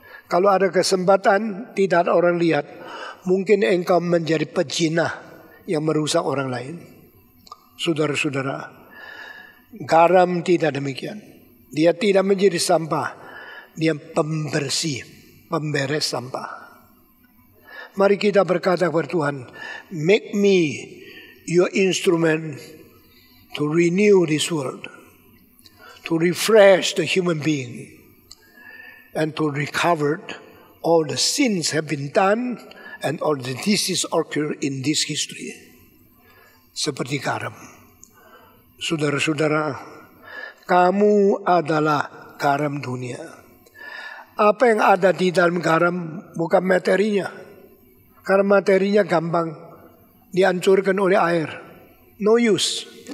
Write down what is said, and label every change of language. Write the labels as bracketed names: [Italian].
[Indonesian] Kalau ada kesempatan, tidak ada orang lihat, mungkin engkau menjadi pezina yang merusak orang lain. Saudara-saudara, garam tidak demikian. Dia tidak menjadi sampah, dia pembersih, pemberes sampah. Mari kita berkata kepada Tuhan, [English] make me your instrument to renew this world, to refresh the human being, and to recover all the sins have been done and all the diseases occur in this history. [Indonesian] Seperti garam. Saudara-saudara, kamu adalah garam dunia. Apa yang ada di dalam garam bukan materinya. Karena materinya gampang dihancurkan oleh air. [English] No use.